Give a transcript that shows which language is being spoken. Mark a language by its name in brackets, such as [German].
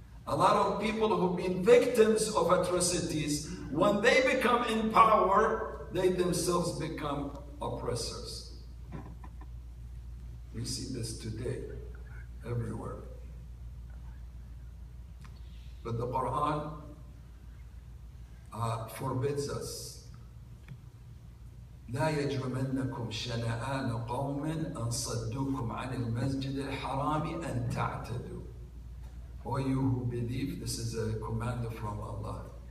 [English] A lot of people who've been victims of atrocities, when they become in power, they themselves become oppressors. We see this today, everywhere. But the Quran forbids us. [Arabic] لا يجرمنكم شنآن قوم أن صدوكم عن المسجد الحرام أن تعتدوا. [English] O you who believe, this is a command from Allah.